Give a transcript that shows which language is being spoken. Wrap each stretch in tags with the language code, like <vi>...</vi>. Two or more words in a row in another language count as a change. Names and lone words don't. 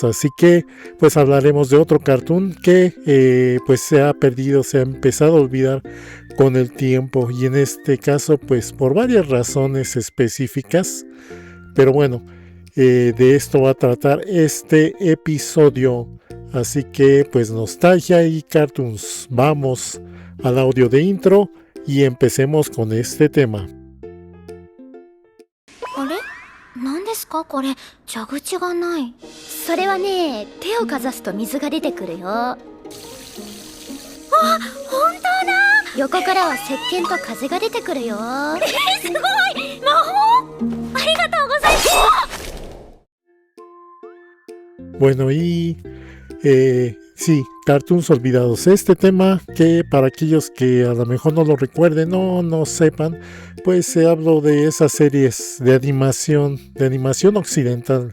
<es>Así que pues hablaremos de otro cartoon que pues se ha perdido, se ha empezado a olvidar con el tiempo, y en este caso pues por varias razones específicas, pero bueno, de esto va a tratar este episodio. Así que pues nostalgia y cartoons, vamos al audio de intro y empecemos con este tema.</es> <ja>あれ？何ですかこれ、蛇口がない。それはね、手をかざすと水が出てくるよ。あ、本当だ。横からは石鹸と風が出てくるよ。すごい！魔法？ありがとうございます。</ja> <es>Bueno, sí, cartoons olvidados. Este tema que para aquellos que a lo mejor no lo recuerden o no sepan, pues se habló de esas series de animación occidental.</es>